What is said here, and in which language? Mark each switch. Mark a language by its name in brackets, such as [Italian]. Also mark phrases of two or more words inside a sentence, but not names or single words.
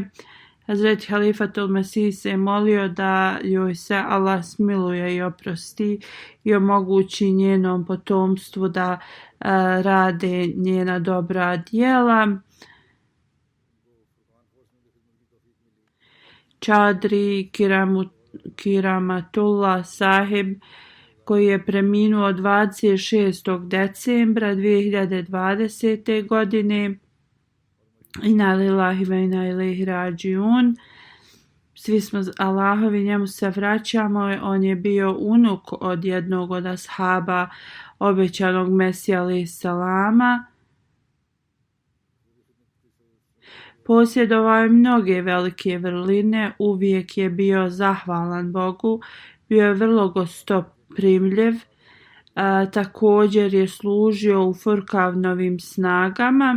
[Bosnian] Hazreti Halifatul Mesih se molio da joj se Allah smiluje i oprosti i omogući njenom potomstvu da rade njena dobra djela. Čadri Kiramatullah Sahib, koji je preminuo 26. decembra 2020. godine. [Arabic] إنا لله وإنا إليه راجعون. [Bosnian] Svi smo Allahovi, njemu se vraćamo. On je bio unuk od jednog od ashaba obećanog Mesija [Arabic] عليه السلام. [Bosnian] Posjedovao je mnoge velike vrline, uvijek je bio zahvalan Bogu, bio je vrlo gostoprimljiv, također je služio u Furkavnovim snagama.